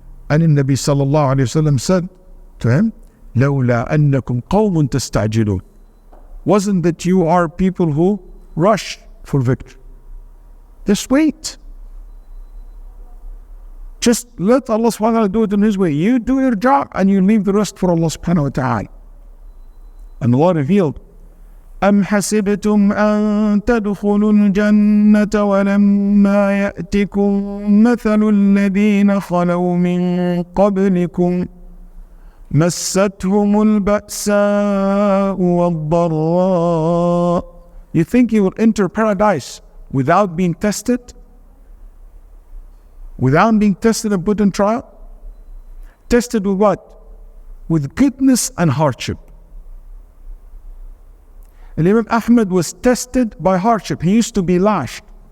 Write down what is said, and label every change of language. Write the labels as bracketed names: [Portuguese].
[English] And the Nabi sallallahu alayhi wa sallam said to him, [Arabic] لَوْلَا أَنَّكُمْ قَوْمٌ تَسْتَعْجِلُونَ. [English] Wasn't that you are people who rush for victory? Just wait. Just let Allah subhanahu wa ta'ala do it in His way. You do your job and you leave the rest for Allah subhanahu wa ta'ala. And Allah revealed, [Arabic] أَمْ حَسِبْتُمْ أَن تَدْخُلُوا الْجَنَّةَ وَلَمَّا يَأْتِكُمْ مَثَلُ الَّذِينَ خَلَوْا مِن قَبْلِكُمْ مَسَّتْهُمُ الْبَأْسَاءُ وَالضَّرَّاءُ. [English] You think you will enter paradise without being tested? Without being tested and put in trial? Tested with what? With goodness and hardship. And Imam Ahmad was tested by hardship. He used to be lashed.